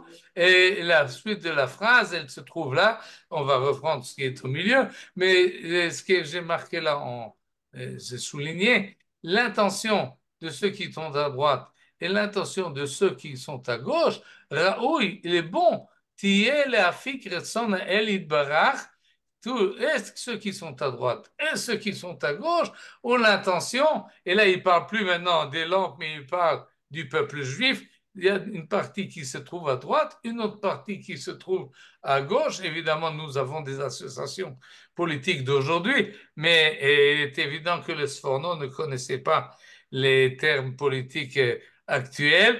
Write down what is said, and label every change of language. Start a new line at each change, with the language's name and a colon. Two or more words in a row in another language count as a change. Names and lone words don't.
French: Et la suite de la phrase, elle se trouve là. On va reprendre ce qui est au milieu. Mais ce que j'ai marqué là, j'ai souligné, l'intention de ceux qui sont à droite et l'intention de ceux qui sont à gauche, Raoui, il est bon.
Hebrew: תהיה להפיק רצון האל יתברך.
French: Et ceux qui sont à droite et ceux qui sont à gauche ont l'intention, et là il ne parle plus maintenant des lampes, mais il parle du peuple juif. Il y a une partie qui se trouve à droite, une autre partie qui se trouve à gauche. Évidemment, nous avons des associations politiques d'aujourd'hui, mais il est évident que le Sforno ne connaissait pas les termes politiques actuels.